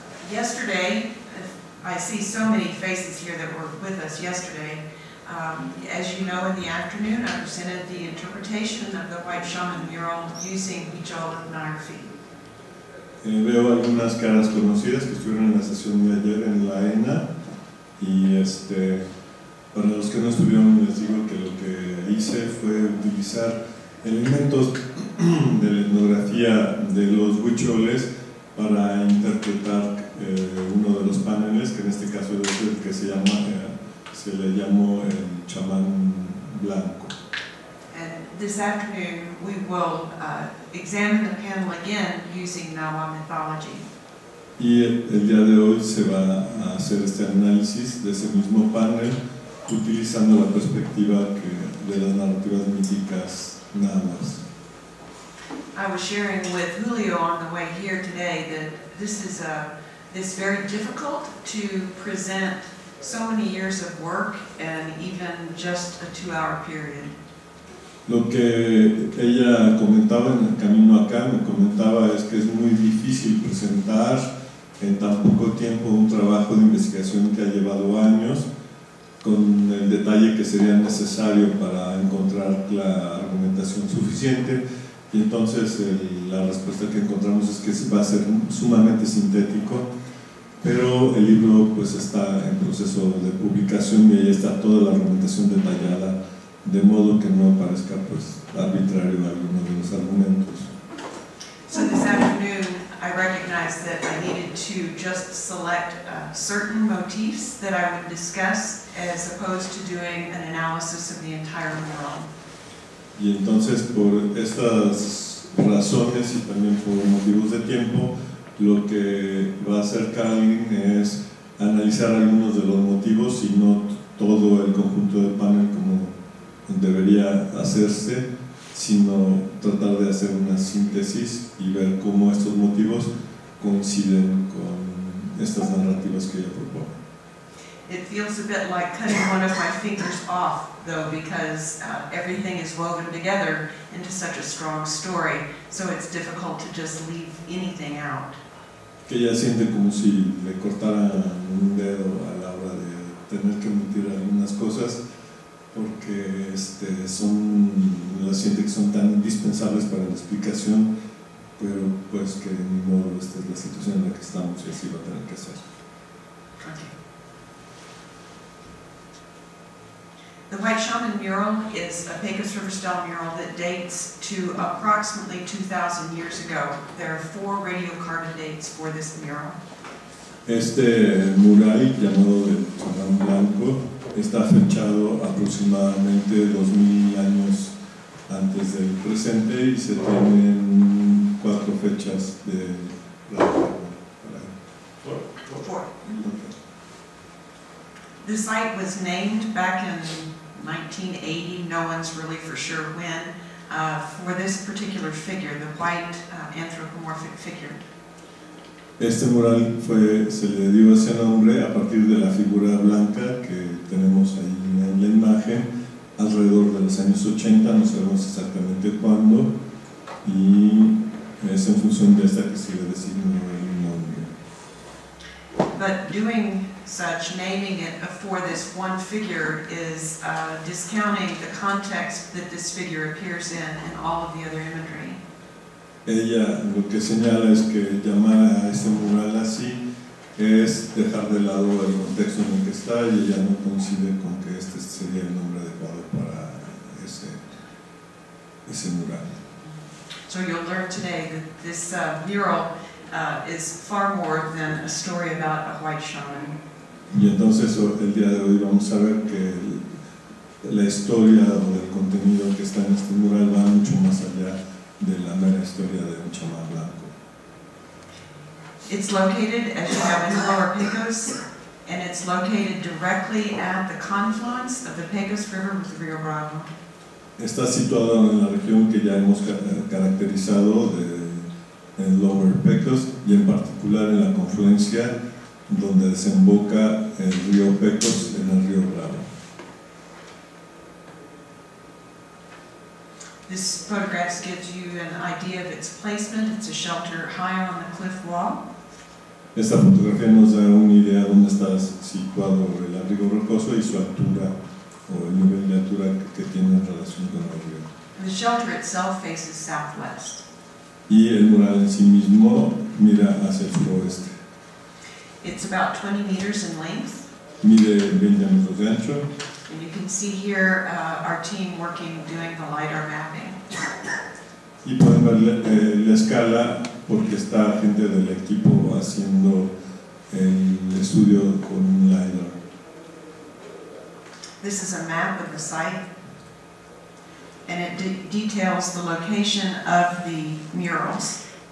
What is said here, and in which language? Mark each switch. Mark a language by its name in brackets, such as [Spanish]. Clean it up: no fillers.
[English] Yesterday, I see so many faces here that were with us yesterday. As you know, in the afternoon, I presented the interpretation of the White Shaman mural using Huichol ethnography. [Spanish] Veo algunas caras conocidas que estuvieron en la sesión de ayer en la ENA, y para los que no estuvieron les digo que lo que hice fue utilizar elementos de la etnografía de los huicholes para interpretar uno de los paneles, que en este caso es el que se le llamó el chamán blanco. [English] And this afternoon we will examine the panel again using Nawa mythology. [Spanish] Y el día de hoy se va a hacer este análisis de ese mismo panel utilizando la perspectiva de las narrativas míticas nahuas. [English] I was sharing with Julio on the way here today that this is very difficult to present so many years of work and even just a 2-hour period. [Spanish] Lo que ella comentaba en el camino acá, me comentaba, es que es muy difícil presentar en tan poco tiempo un trabajo de investigación que ha llevado años, con el detalle que sería necesario para encontrar la argumentación suficiente. Y entonces la respuesta que encontramos es que va a ser sumamente sintético, pero el libro pues está en proceso de publicación y ahí está toda la argumentación detallada, de modo que no parezca pues arbitrario alguno de los argumentos. [English] So this afternoon I recognized that I needed to just select certain motifs that I would discuss as opposed to doing an analysis of the entire mural. [Spanish] Y entonces por estas razones y también por motivos de tiempo, lo que va a hacer Carolyn es analizar algunos de los motivos y no todo el conjunto del panel como debería hacerse, sino tratar de hacer una síntesis y ver cómo estos motivos coinciden con estas narrativas que ella propone. [English] It feels a bit like cutting one of my fingers off, though, because everything is woven together into such a strong story, so it's difficult to just leave anything out. [Spanish] Que ella siente como si le cortaran un dedo a la hora de tener que omitir algunas cosas, porque las siente que son tan indispensables para la explicación, pero pues que ni modo, esta es la situación en la que estamos y así va a tener que ser. [English] Okay. The White Shaman mural is a Pecos River style mural that dates to approximately 2,000 years ago. There are 4 radiocarbon dates for this mural. [Spanish] Este mural, llamado del chamán blanco, está fechado aproximadamente 2000 años antes del presente y se tienen 4 fechas de la [English] Four. The site was named back in 1980, no one's really for sure when, for this particular figure, the white anthropomorphic figure. [Spanish] Este mural se le dio ese nombre a partir de la figura blanca que tenemos ahí en la imagen, alrededor de los años 80, no sabemos exactamente cuándo, y es en función de esta que se le designó el nombre. [English] But doing such, naming it for this one figure, is discounting the context that this figure appears in and all of the other imagery. [Spanish] Ella lo que señala es que llamar a este mural así es dejar de lado el contexto en el que está, y ella no coincide con que este sería el nombre adecuado para ese mural. [English] So you'll learn today that this mural is far more than a story about a white shaman. [Spanish] Y entonces el día de hoy vamos a ver que la historia o el contenido que está en este mural va mucho más allá de la mera historia de un chamán blanco. [English] It's located, as you have in Lower Pecos, and it's located directly at the confluence of the Pecos River with the Rio Bravo. [Spanish] Está situado en la región que ya hemos caracterizado en Lower Pecos y en particular en la confluencia donde desemboca el río Pecos en el río Bravo. [English] This photograph gives you an idea of its placement. It's a shelter high on the cliff wall. [Spanish] Esta fotografía nos da una idea de dónde está situado el abrigo rocoso y su altura o el nivel de altura que tiene en relación con el río. [English] The shelter itself faces southwest. [Spanish] Y el mural en sí mismo mira hacia el suroeste. [English] It's about 20 meters in length. [Spanish] Mide 20 metros de ancho. [English] And you can see here our team working, doing the LiDAR mapping. [Spanish] Y pueden ver la escala porque está gente del equipo haciendo el estudio con un LiDAR. [English] This is a map of the site, and it details the location of the murals.